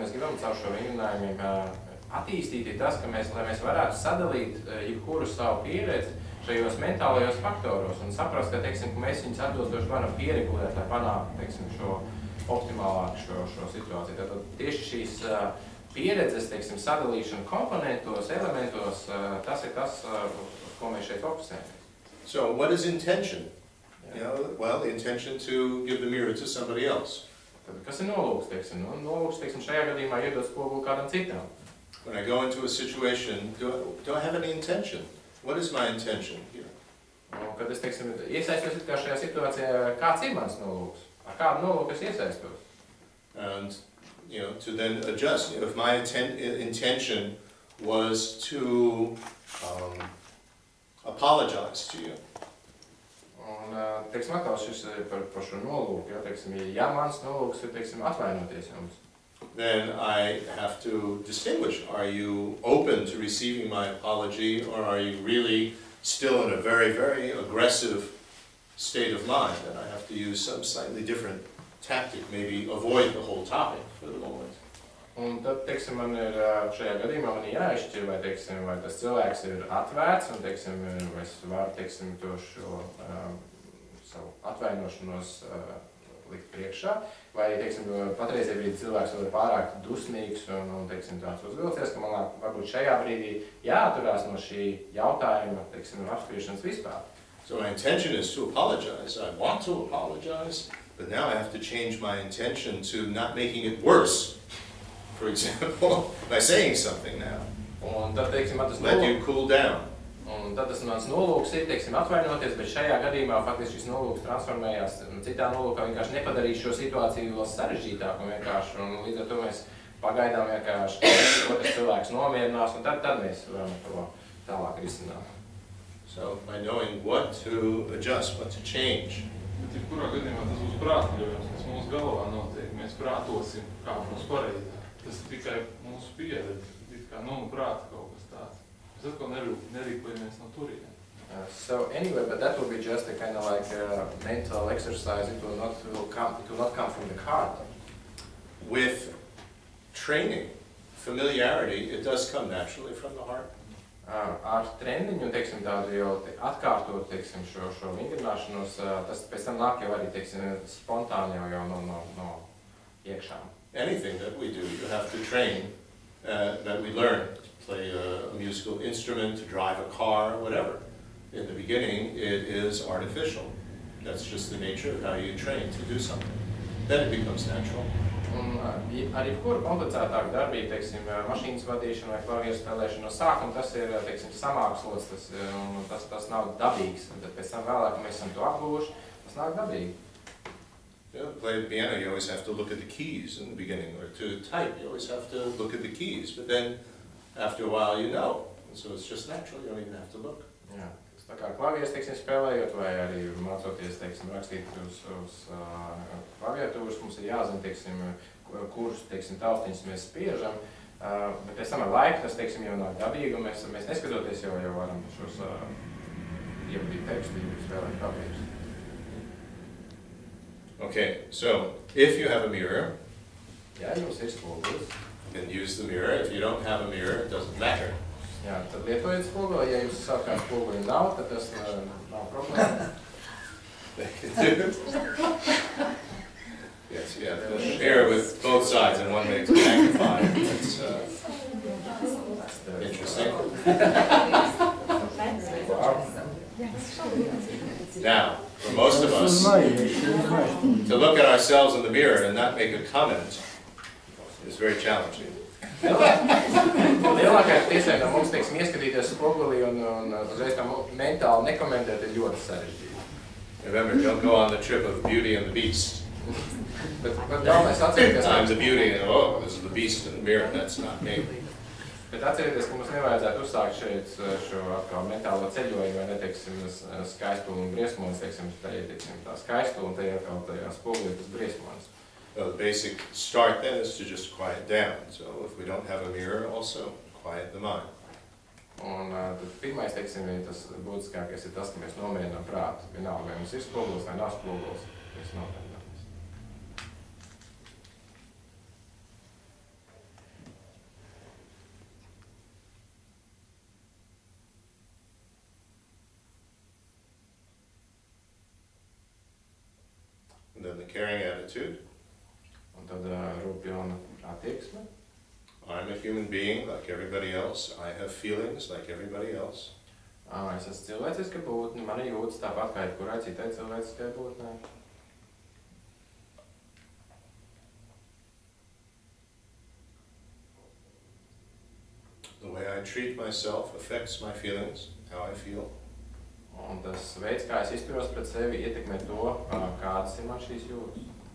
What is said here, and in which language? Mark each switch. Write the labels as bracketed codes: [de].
[lv] un caur šo vingrinājumiem attīstīt tas, ka lai mēs varētu sadalīt jebkuru savu pieredzi šajos mentālajos faktoros un saprast, ka, teiksim, ka mēs viņus atbilstoši varam pieregulēt, lai panāktu, teiksim, šo optimālāku šo situāciju. Tātad tieši šīs pieredzes, teiksim, sadalīšana komponentos, elementos, tas ir tas, ko mēs šeit fokusējamies. [en] So, what is intention? You know, well, the intention to give the mirror to somebody else. [lv] Tad, kas ir nolūks, teiksim? Nu, nolūks, teiksim, šajā gadījumā iedot spoguli kādam citam. [en] When I go into a situation, do I have any intention? What is my intention here? [lv] Un, kad es, teiksim, iesaistos kā šajā situācijā, kāds ir mans nolūks? Ar kādu nolūku es iesaistos? [en] And, you know, to then adjust. If my intention was to apologize to you. [lv] Un, teiksim, atkal šis par šo nolūku, ja, teiksim, ja mans nolūks ir, teiksim, atvainoties jums. [en] Then I have to distinguish. Are you open to receiving my apology, or are you really still in a very, very aggressive state of mind? And I have to use some slightly different tactic, maybe avoid the whole topic for the moment. [lv] Un tad, teiksim, man ir šajā gadījumā man jāizšķir, vai, teiksim, vai tas cilvēks ir atvērts, un, teiksim, vai es varu, teiksim, to šo savu atvainošanos likt priekšā, vai, teiksim, patreizie brīdī cilvēks var pārāk dusmīgs un teiksim, tāds uzvilcies, ka man varbūt šajā brīdī jāatturās no šī jautājuma, teiksim, apspriešanas vispār. [en] So my intention is to apologize. I want to apologize, but now I have to change my intention to not making it worse. For example, by saying something now. [lv] Un tad, teiksim, [en] let you cool down. [lv] Un tad tas mans nolūks ir, teiksim, atvainoties, bet šajā gadījumā faktiski šis nolūks transformējās citā nolūkā, vienkārši nepadarīs šo situāciju vēl sarežģītāku un vienkārši, un līdz ar to mēs pagaidām vienkārši, otrs cilvēks nomierinās, un tad mēs varam to tālāk risināt. [en] So, by knowing what to adjust, what to change. [lv] Bet jebkurā gadījumā tas būs prātļojums, kas mūsu galvā notiek, mēs prātosim, kā mums pareizāk. Tas ir tikai mūsu pieredze, kā prāta kaut kas tāds. Mēs atkal nerīkojamies no turienes. [en] So anyway, but that will be just a kind of like a mental exercise. It will not come from the heart. With training, familiarity, it does come naturally from the heart. [lv] Ar treniņu, teiksim, tādu jau atkārtot, teiksim, šo vingrināšanos, tas pēc tam nāk jau arī, teiksim, spontāni jau no iekšām. [en] Anything that we do, you have to train, that we learn to play a musical instrument, to drive a car, whatever. In the beginning, it is artificial. That's just the nature of how you train to do something. Then it becomes natural. [lv] Un ar jebkuru komplicētāku darbību, teiksim, mašīnas vadīšanu vai klavieru spēlēšanu no sākuma, tas ir, teiksim, samākslots, tas nav dabīgs. Un tad pēc tam vēlāk, kad mēs esam to apguvuši, tas nāk dabīgi. [en] To play the piano, you always have to look at the keys in the beginning, or to type, you always have to look at the keys. But then, after a while, you know. And so it's just natural, you don't even have to look. [lv] Jā, tā kā klavieres, teiksim, spēlējot, vai arī mācoties, teiksim, rakstīt uz klaviatūras, mums ir jāzina, teiksim, kurus, teiksim, taustiņus mēs spiežam. Bet pēc tam ar laiku tas, teiksim, jau nāk dabīgi, un mēs neskatoties jau varam šos ievadīt tekstu, spēlēt klavierus. [en] Okay, so if you have a mirror, [lv] Jā, jums ir spogulis. [en] then use the mirror. If you don't have a mirror, it doesn't matter. [lv] Jā, tad lietojiet spoguli. Ja jums savukārt spoguli nav, tad tas nav problēma. [en] Yes, you have the mirror with both sides, and one makes magnified. That's interesting. Now, for most of us, to look at ourselves in the mirror and not make a comment is very challenging. [lv] Lielākajai tiesai no mums, teiksim, ieskatīties spogulī un uzreiz tā mentāli nekomentēt ir ļoti sarežģīti. [en] Remember, don't go on the trip of Beauty and the Beast. [lv] Bet galvenais atcerieties, [en] I'm the beauty, and oh, this is the beast in the mirror. That's not me. [lv] Bet atcerieties, ka mums nevajadzētu uzsākt šeit šo atkal mentālo ceļojumu, vai ne, teiksim, skaistuli un briesmonis, teiksim, tā skaistuli un tajā atkal tajā spogulī tas briesmonis. [en] The basic start then is to just quiet down. So if we don't have a mirror, also quiet the mind. [lv] Un tad pirmais, teiksim, tas būtiskākais ir tas, ka mēs nomierinām prātu. Vienalga, vai mums ir spogulis vai nav spogulis, mēs nomierinām. [en] caring attitude. [lv] Un tad rūpjona attieksme. [en] I'm a human being like everybody else. I have feelings like everybody else. [lv] Es esmu cilvēciska būtne, man ir jūtas tāpat kā jebkurai citai cilvēciskai būtnei. [en] The way I treat myself affects my feelings, how I feel. [lv] Un tas veids, kā es izturos pret sevi, ietekmē to, kādas ir man šīs jūtas.